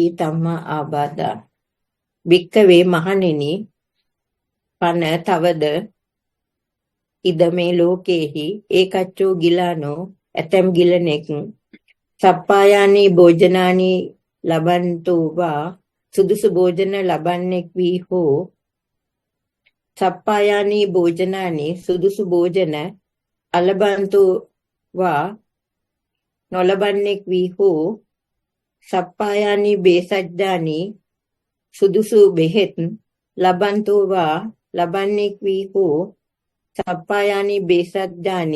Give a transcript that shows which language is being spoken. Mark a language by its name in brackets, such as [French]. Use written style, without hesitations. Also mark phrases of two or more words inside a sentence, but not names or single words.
[Pali] තම්මා ආබාධා භික්කවේ මහණෙනි පන තවද ඉද මේ ලෝකේහි ඒකච්චෝ ගිලානෝ [Sinhala] ඇතම් ගිලනෙක් [Pali] සප්පායානි භෝජනානි ලබන්තෝ වා සුදුසු [Sinhala] භෝජන ලබන්නෙක් වී හෝ [Pali] සප්පායානි භෝජනානි [Sinhala] සුදුසු භෝජන [Pali] අලබන්තෝ වා [Sinhala] නොලබන්නෙක් වී හෝ සප්පායානි [Pali] බේසජ්ජානි [Sinhala] සුදුසු බෙහෙත් [Pali] ලබන්තෝ වා [Sinhala] ලබන්නෙක් වී හෝ [Pali] සප්පායානි බේසජ්ජානි